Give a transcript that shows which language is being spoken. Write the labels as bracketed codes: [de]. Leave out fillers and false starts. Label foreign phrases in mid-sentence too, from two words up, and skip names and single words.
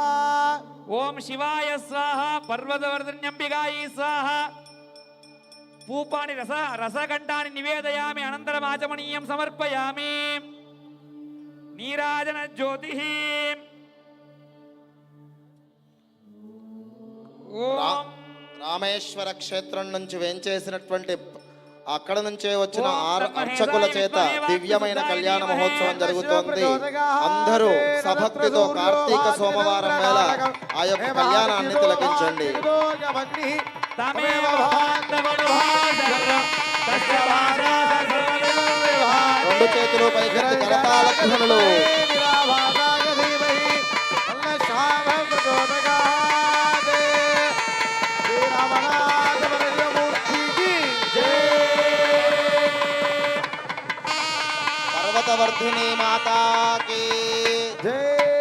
[sa] ओम शिवाय स्वाहा पर्वतवर्धन्यंबिकायै स्वाहा पूपानि रसघण्टानि निवेदयामि अनन्तरम् आचमनीयं समर्पयामि नीराजन ज्योतिः ओम [te] రామేశ్వర క్షేత్రం నుంచి వేంచేసినటువంటి అక్కడ నుంచే వచ్చిన అర్చకుల చేత దివ్యమైన కళ్యాణ మహోత్సవం జరుగుతోంది. అందరూ సభక్తితో కార్తీక సోమవారం వేళ ఆ యొక్క కళ్యాణాన్ని తిలకించండి. రెండు చేతులు పైకెత్తి కరతాళ ధ్వనులు. [hi] पर्वतवर्धिनी माता की जय।